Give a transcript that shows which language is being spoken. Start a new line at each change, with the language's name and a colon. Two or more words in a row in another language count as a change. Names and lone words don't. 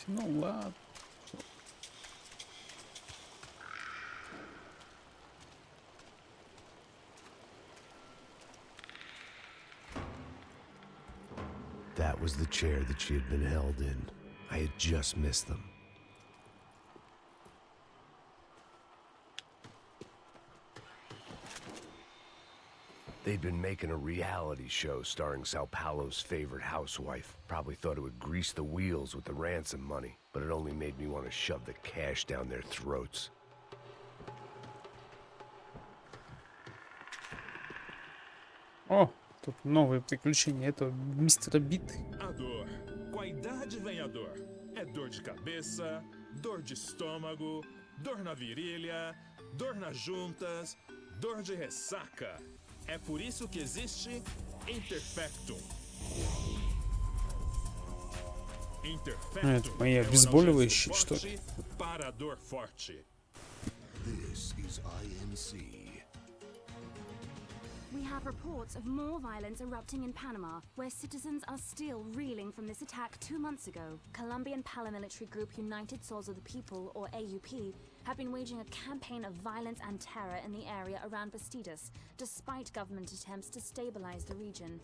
Russian: Ну ладно.
English: That was the chair that she had been held in. I had just missed them. They'd been making a reality show starring Sao Paulo's favorite housewife. Probably thought it would grease the wheels with the ransom money, but it only made me want to shove the cash down their throats.
Russian: О, тут новые приключения этого мистера Биты.
Portuguese: Adoro. arranhador. É dor de cabeça, dor de estômago, dor na virilha, dor nas juntas, dor de ressaca. É por isso que existe Interfectum.
Russian: Это мои обезболивающие, что ли?
Portuguese: Para a dor forte.
English: This is INC. We have reports of more violence erupting in Panama, where citizens are still reeling from this attack 2 months ago. Colombian paramilitary group United Souls of the People, or AUP, have been waging a campaign of violence and terror in the area around Bastidas, despite government attempts to stabilize the region.